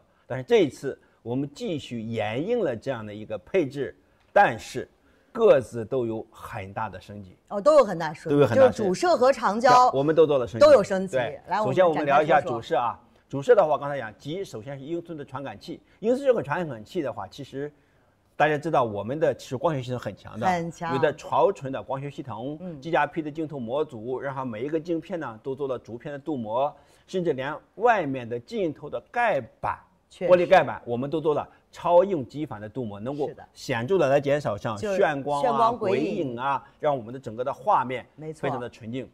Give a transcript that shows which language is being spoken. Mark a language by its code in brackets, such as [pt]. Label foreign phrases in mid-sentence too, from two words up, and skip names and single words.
[zh] 但是這一次，我們繼續沿用了這樣的一個配置，但是各自都有很大的升級。都有很大升级，就是主攝和長焦，我們都做了升级，都有升级。来，首先我們聊一下主攝啊。主攝的話，刚才講，首先是1英寸的傳感器。1英寸這個傳感器的話，其實大家知道我們的其實光學系統很強的，有的超純的光學系統，GPP 的鏡頭模組，然後每一個鏡片呢都做了主片的鍍膜，甚至連外面的鏡頭的蓋板。玻璃蓋板我們都做了超硬基反的鍍膜，能夠顯著的來減少像眩光啊、鬼影啊，讓我們的整個的畫面非常的純淨。